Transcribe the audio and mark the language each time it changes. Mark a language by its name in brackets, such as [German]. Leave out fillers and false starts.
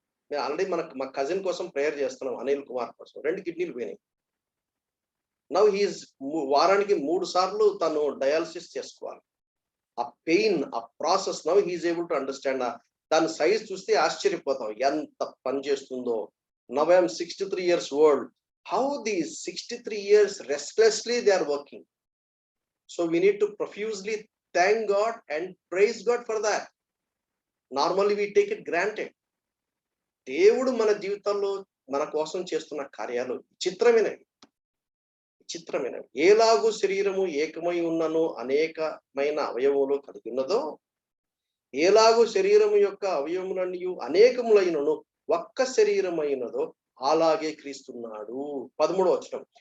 [Telugu] నేను ఆల్రెడీ మా కజిన్ కోసం ప్రేయర్ చేస్తున్నాం, అనిల్ కుమార్ కోసం. 2 కిడ్నీలు పోయినాయి. [English] now he is [Telugu] వారానికి 3 సార్లు తను డయాలసిస్ చేసుకోవాలి. ఆ పెయిన్, ఆ process [English] Now he is able to understand. [Telugu] దాని సైజ్ చూస్తే ఆశ్చర్యపోతాం ఎంత పని చేస్తుందో. [English] Now I'm 63 years old. How these 63 years restlessly they are working. So we need to profusely thank God and praise God for that. Normally we take it granted. [Telugu] దేవుడు మన జీవితంలో మన కోసం చేస్తున్న కార్యాలు విచిత్రమైనవి. ఏలాగు శరీరము ఏకమై ఉన్నను అనేకమైన అవయవములు కలిగి ఉన్నదో, ఏలాగు శరీరము యొక్క అవయవములన్నీ అనేకములైనను ఒక్క శరీరమైనదో అలాగే క్రీస్తున్నాడు. 13వ.